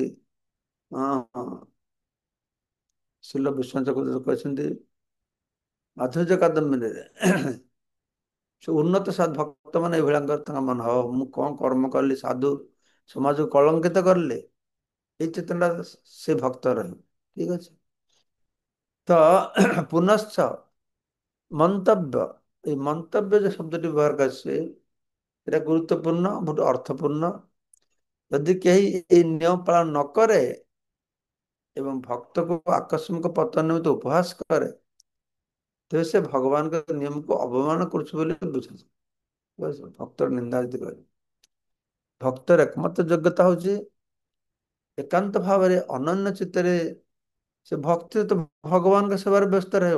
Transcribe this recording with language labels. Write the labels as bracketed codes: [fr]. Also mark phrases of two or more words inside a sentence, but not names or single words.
[or] ହଁ ହଁ, ଶିଲ ବିଶ୍ୱନାଥ ଚକ୍ରବର୍ତ୍ତୀ କହିଛନ୍ତି ମାଧୁର୍ଯ୍ୟ କାଦମ୍ବରୀରେ, ସେ ଉନ୍ନତ ଭକ୍ତ ମାନେ ଏଇଭଳିଆ ତାଙ୍କ ମନ ହବ, ମୁଁ କଣ କର୍ମ କଲି, ସାଧୁ ସମାଜକୁ କଳଙ୍କିତ କରିଲେ, ଏଇ ଚେତନା ସେ ଭକ୍ତ ରହିବ। ଠିକ ଅଛି। ତ ପୁନଶ୍ଚ ମନ୍ତବ୍ୟ, [bn] এই ମନ୍ତବ୍ୟ যে শব্দটি ব্যবহার করছে এটা গুরুত্বপূর্ণ, [or] ବହୁତ ଅର୍ଥପୂର୍ଣ୍ଣ। ଯଦି କେହି এই ନିୟମ ପାଳନ ନ କରେ ଏବଂ ଭକ୍ତକୁ ଆକସ୍ମିକ ପତନ ନିମିତ୍ତ ଉପହାସ କରେ, ତେବେ ସେ ଭଗବାନଙ୍କ ନିୟମକୁ ଅବମାନ କରୁଛି ବୋଲି ବୁଝାଯାଏ। ଭକ୍ତର ନିନ୍ଦା ଯଦି କରେ, ଭକ୍ତର ଏକମାତ୍ର ଯୋଗ୍ୟତା ହଉଛି ଏକାନ୍ତ ଭାବରେ ଅନନ୍ୟ ଚିତ୍ତରେ ସେ ଭକ୍ତି ତ ଭଗବାନଙ୍କ ସେବାରେ ବ୍ୟସ୍ତ ରହିବ।